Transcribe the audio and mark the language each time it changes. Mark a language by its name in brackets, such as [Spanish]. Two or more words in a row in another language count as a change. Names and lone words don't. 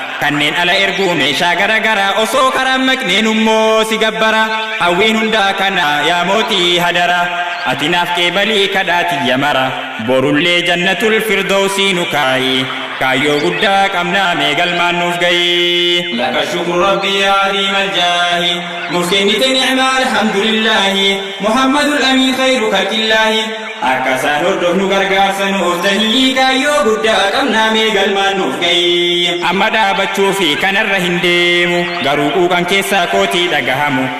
[Oromo] Kanneen ala erguu meeshaa garagaraa osoo karaan maqneen ummoo si gabbara. Hawwiin hundaa kana yaa mootii hadara. Ati naaf qeebalii kadhaa tiyya mara. Borullee [Arabic] جنة الفردوس [Oromo] nu kaayi. Kaayyoo guddaa qabnaa mee galmaan nuuf gayi. [Arabic] لك الشكر ربي يا عظيم الجاه. [Oromo] Murtiin nite [Arabic] نعمة الحمد لله. محمد الأمين خير خلق الله. [Oromo] Akka isaan hordofnu gargaarsa nuuf tahi, kaayyoo guddaa qabnaa, mee galmaan nuuf gahi. Amma dhaabachuu fi kanarra hin deemu, garuu quuqan keessaa kootii dhagahamu.